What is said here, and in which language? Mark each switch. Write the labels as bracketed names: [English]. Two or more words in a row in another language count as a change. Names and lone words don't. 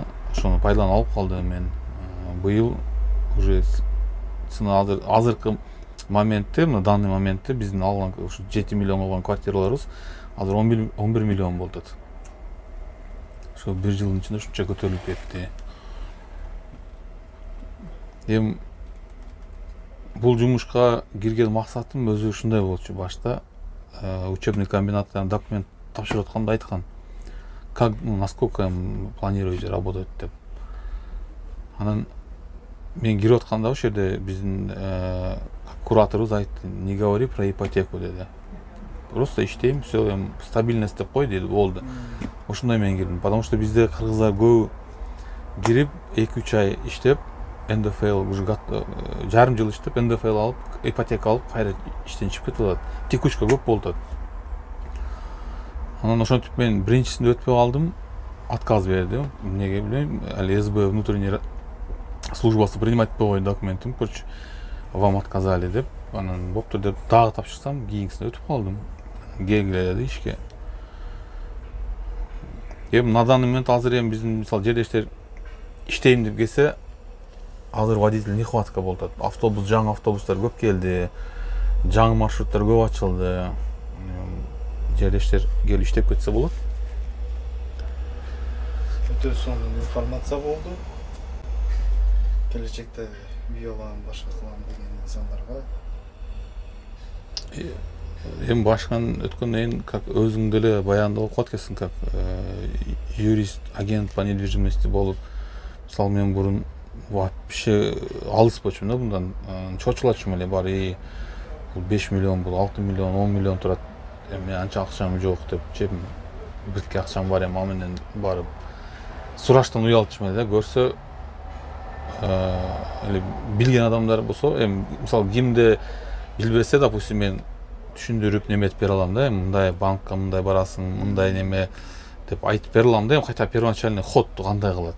[Kyrgyz] Ошону пайдаланып алып калдым мен. Быйыл уже азыркы моментте, [Russian] на данный [Kyrgyz] моментте биздин алган 7 миллион болгон квартираларыбыз азыр 11 миллион болуп атат. Ошо бир жылдын ичинде ушунча көтөрүлүп кетти. Бул жумушка кирген максатым өзү ушундай болчу. Башта [Russian] учебный комбинаттан [Kyrgyz] документ тапшырып атканда айткан, [Russian] как, насколько планируете работать деп. [Kyrgyz] Анан мен кирип атканда ошол жерде биздин кураторубуз айтты, [Russian] не говори про ипотеку деди. [Kyrgyz] Просто иштейм, все, стабильность деп кой деди, болду. Ошондой менен кирдим, [Russian] потому что [Kyrgyz] бизде кыргыздар көбү кирип 2-3 ай иштеп, НДФЛ уже жарым жыл иштеп, НДФЛ алып, ипотека алып, кайра иштен чыгып кетип атат. Текучка көп болуп атат. Анан ошентип мен биринчисинде өтпөй калдым, отказ бердим. Эмнеге билбейм, ал СБ [Russian] внутренний службасы [Kyrgyz] принимать этпей койду документим, [Russian] короче, вам отказали деп. [Kyrgyz] Анан боптур деп дагы тапшырсам, кийинкисине өтүп калдым. Келгиле деди ишке. [Russian] На данный момент [Kyrgyz] азыр биздин мисалы жердештер иштейм деп келсе, азыр [Russian] водитель нехватка [Kyrgyz] болуп атат. Жаңы автобустар көп келди, жаңы маршруттар көп ачылды. Жердештер келип иштеп кетсе болот. Өтө сонун информация болду. Келечекте үй алам, башка кылам деген инсандарга. Башкан өткөндөн кийин как өзүң деле баяндап окуп аткансың, [Russian] как юрист, агент по недвижимости болуп. [Kyrgyz] Мисалы мен бурун вообще алыс болчумун да мындан, чочулачум эле бар, бул 5 миллион, бул 6 миллион, 10 миллион турат. Мен анча акчам жок деп, бирке акчам бар, ал менен барып сураштан уялчумун эле, көрсө эле билген адамдар болсо, мисалы кимде билбесе, допустим, мен түшүндүрүп неметип бере алам да, мындай банкка мындай барасың, мындай неме деп айтып бере алам да, кайта [Russian] первоначальный ходду [Kyrgyz] кандай кылат.